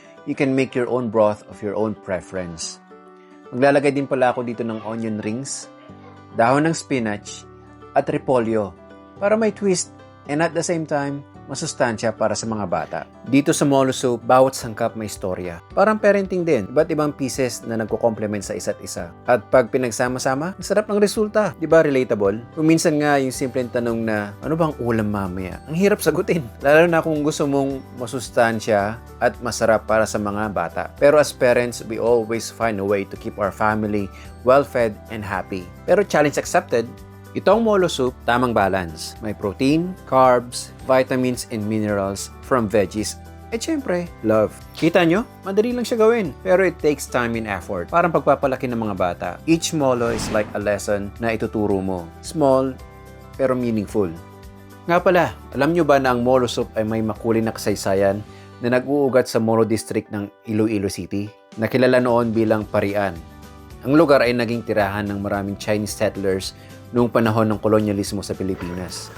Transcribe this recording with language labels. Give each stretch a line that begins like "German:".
English: You can make your own broth of your own preference.
Filipino: Maglalagay din pala ako dito ng onion rings, dahon ng spinach, at repolyo para may
English: twist and at the same time,
Filipino: masustansya para sa mga bata. Dito sa Molo Soup, bawat sangkap may istorya. Parang parenting din, iba't ibang pieces na nagko-complement sa isa't isa. At pag pinagsama-sama, masarap ng resulta. Di ba relatable? Kung minsan nga yung simpleng tanong na, ano bang ulam mamaya? Ang hirap sagutin. Lalo na kung gusto mong masustansya at masarap para sa mga bata.
English: Pero as parents, we always find a way to keep our family well-fed and happy.
Filipino: Pero
English: challenge accepted.
Filipino: Itong Molo Soup, tamang balance.
English: May protein, carbs, vitamins, and minerals from veggies.
Filipino: At syempre, love. Kita nyo? Madali lang siya gawin. Pero
English: it takes time and effort.
Filipino: Parang pagpapalaki ng mga bata.
English: Each molo is like a lesson
Filipino: na ituturo mo. Small, pero meaningful. Nga pala, alam nyo ba na ang Molo Soup ay may makulay na kasaysayan na nag-uugat sa Molo District ng Iloilo City? Nakilala noon bilang Parian. Ang lugar ay naging tirahan ng maraming Chinese settlers noong panahon ng kolonyalismo sa Pilipinas.